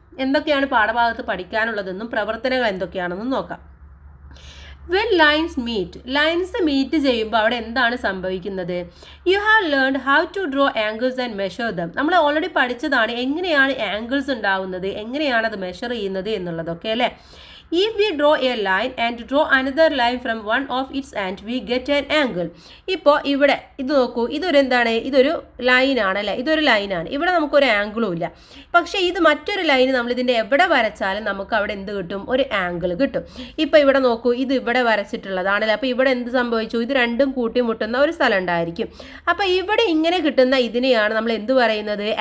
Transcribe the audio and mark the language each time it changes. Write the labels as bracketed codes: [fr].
[ml] എന്തൊക്കെയാണ് പാഠഭാഗത്ത് പഠിക്കാനുള്ളതെന്നും പ്രവർത്തനങ്ങൾ എന്തൊക്കെയാണെന്നും നോക്കാം. വെൻ ലൈൻസ് മീറ്റ് ചെയ്യുമ്പോൾ അവിടെ എന്താണ് സംഭവിക്കുന്നത്? [en] You have learned how to draw angles and measure them. [ml] നമ്മൾ ഓൾറെഡി പഠിച്ചതാണ് എങ്ങനെയാണ് ആംഗിൾസ് ഉണ്ടാവുന്നത്, എങ്ങനെയാണ് അത് മെഷർ ചെയ്യുന്നത് എന്നുള്ളതൊക്കെ അല്ലേ. [en] If we draw a line and draw another line from one of its ends, we get an angle. [ml] ഇപ്പോൾ ഇവിടെ ഇത് നോക്കൂ, ഇതൊരു ലൈനാണ് അല്ലേ, ഇതൊരു ലൈനാണ്. ഇവിടെ നമുക്കൊരു ആംഗിളും ഇല്ല. പക്ഷേ ഇത് മറ്റൊരു ലൈന് നമ്മളിതിൻ്റെ എവിടെ വരച്ചാലും നമുക്ക് അവിടെ എന്ത് കിട്ടും? ഒരു ആംഗിൾ കിട്ടും. ഇപ്പോൾ ഇവിടെ നോക്കൂ, ഇത് ഇവിടെ വരച്ചിട്ടുള്ളതാണല്ലേ. അപ്പോൾ ഇവിടെ എന്ത് സംഭവിച്ചു? ഇത് രണ്ടും കൂട്ടിമുട്ടുന്ന ഒരു സ്ഥലം ഉണ്ടായിരിക്കും. അപ്പോൾ ഇവിടെ ഇങ്ങനെ കിട്ടുന്ന ഇതിനെയാണ് നമ്മൾ എന്ത് പറയുന്നത്?